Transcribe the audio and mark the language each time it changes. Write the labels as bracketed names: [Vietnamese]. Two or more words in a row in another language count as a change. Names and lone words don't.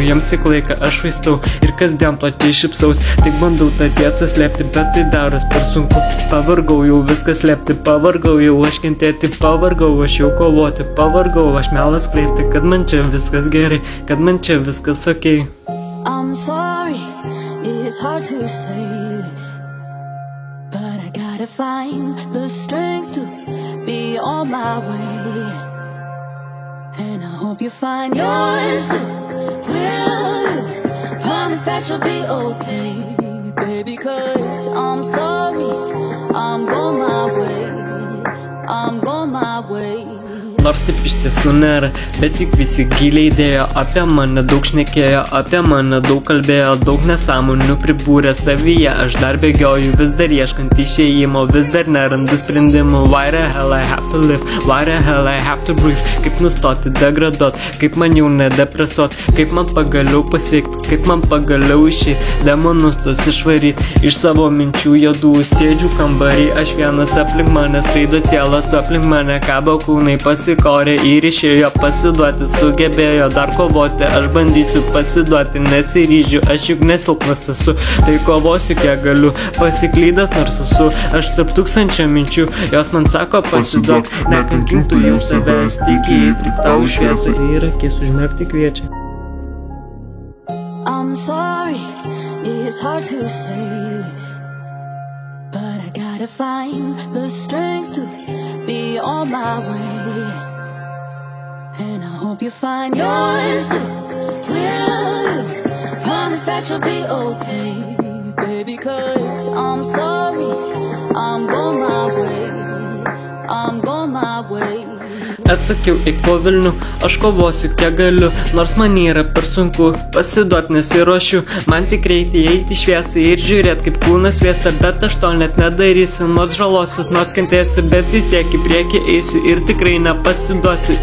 [Lithuanian] Jiems tik laiką aš vaistau ir kasdien plačiai šypsaus. Tik bandau tą tiesą slėpti, bet tai daros per sunku. Pavargau jau viską slėpti, pavargau jau aš kentėti, pavargau aš jau kovoti, pavargau aš melas skleisti, kad man čia viskas gerai, kad man čia viskas okei. [English] I'm sorry, it's hard to say this, but I gotta find the strength to be on my way. And I hope you find yours too. Will you promise that you'll be okay, baby? 'Cause I'm sorry, I'm going my way, I'm going my way. [Lithuanian] Nors taip iš tiesų nėra, bet juk visi giliai dėjo. Apie mane daug šnekėjo, apie mane daug kalbėjo. Daug nesąmonių pribūrė savyje. Aš dar bėgioju, vis dar ieškant išėjimo, vis dar nerandu sprendimų. [English] Why the hell I have to live, why the hell I have to breathe. [Lithuanian] Kaip nustoti degraduot, kaip man jau nedepresuot, kaip man pagaliau pasveikti, kaip man pagaliau išeit, demonus tos išvaryt iš savo minčių juodų. Sėdžiu kambarį, aš vienas, aplink mane skraido sielas, aplink mane kabo kūnai, pasikorė ir išėjo pasiduoti, sugebėjo dar kovoti. Aš bandysiu pasiduoti, nesiryžiu, aš juk nesilpnas esu, tai kovosiu kiek galiu. Pasiklydęs nors esu, aš tarp 1000 minčių, jos man sako pasiduok, nekankink tu jau savęs, tik įtrik tau šviesą ir akis užmerkti kviečia. [English] I'm sorry, it's hard to say this, but I gotta find the strength to be on my way. And I hope you find yours too. Will you promise that you'll be okay, baby? 'Cause I'm sorry, I'm going my way, I'm going my way. [Lithuanian] Atsakiau, eik po Vilnių, aš kovosiu kiek galiu, nors man yra per sunku, pasiduot nesiruošiu. Man tik reikia eiti šviesai ir žiūrėt kaip kūnas vėsta, bet aš to net nedarysiu. Nors žalosius, nors kentėsiu, bet vis tiek į priekį eisiu ir tikrai nepasiduosiu.